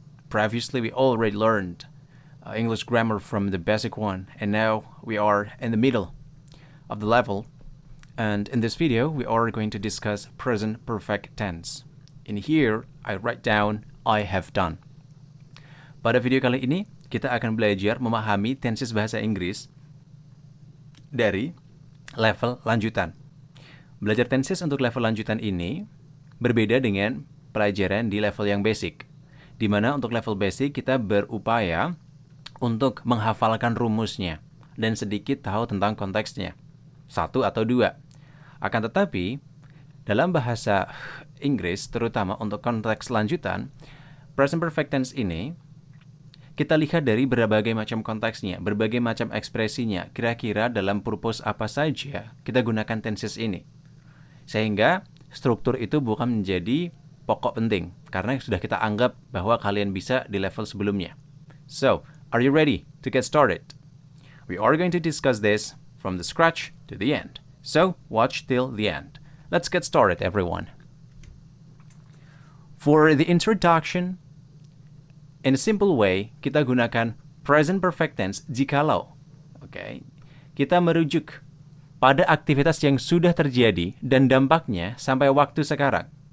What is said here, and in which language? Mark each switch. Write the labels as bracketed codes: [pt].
[en] Previously, we already learned English grammar from the basic one, and now we are in the middle of the level. And in this video, we are going to discuss present perfect tense. In here, I write down I have done. [id] Pada video kali ini, kita akan belajar memahami tenses bahasa Inggris dari level lanjutan. Belajar tenses untuk level lanjutan ini berbeda dengan pelajaran di level yang basic, di mana untuk level basic kita berupaya untuk menghafalkan rumusnya dan sedikit tahu tentang konteksnya, satu atau dua. Akan tetapi, dalam bahasa Inggris, terutama untuk konteks lanjutan, present perfect tense ini kita lihat dari berbagai macam konteksnya, berbagai macam ekspresinya, kira-kira dalam purpose apa saja kita gunakan tenses ini. Sehingga struktur itu bukan menjadi pokok penting, karena sudah kita anggap bahwa kalian bisa di level sebelumnya. [en] So, are you ready to get started? We are going to discuss this from the scratch to the end. So, watch till the end. Let's get started, everyone. For the introduction, in a simple way, [id] kita gunakan present perfect tense jikalau, kita merujuk pada aktivitas yang sudah terjadi dan dampaknya sampai waktu sekarang.